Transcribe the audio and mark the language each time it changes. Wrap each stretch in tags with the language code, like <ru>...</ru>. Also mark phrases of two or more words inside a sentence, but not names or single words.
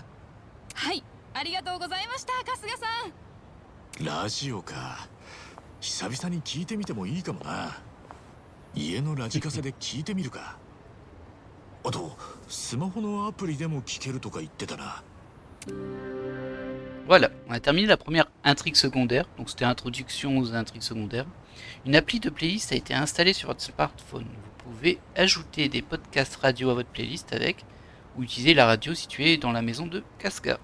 <ja>はい、ありがとうございました、春日さん。ラジオか、久々に聞いてみてもいいかもな。家のラジカセで聞いてみるか。あとスマホのアプリでも聞けるとか言ってたな。</ja> <fr>Voilà, on a terminé la première intrigue secondaire, donc c'était introduction aux intrigues secondaires. Une appli de playlist a été installée sur votre smartphone. Vous pouvez ajouter des podcasts radio à votre playlist avec, ou utiliser la radio située dans la maison de Casca.</fr>